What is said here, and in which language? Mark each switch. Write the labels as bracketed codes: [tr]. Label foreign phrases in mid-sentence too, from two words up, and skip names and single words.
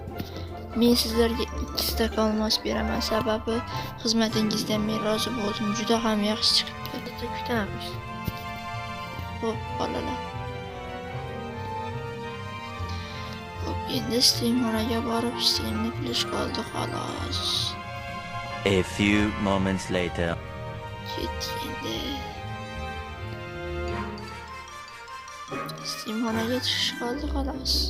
[uz] Men sizlarga 2 stak olmos beraman, sababi xizmatingizdan men rozi bo'ldim. Juda ham yaxshi chiqibdi. Bitta kutamiz. Xo'p, bolalar. Xo'p, endi streamxonaga borib streamni qilish qoldi xolos. [en] A few moments later. [uz] Ketganda streamxonaga chiqish qoldi xolos.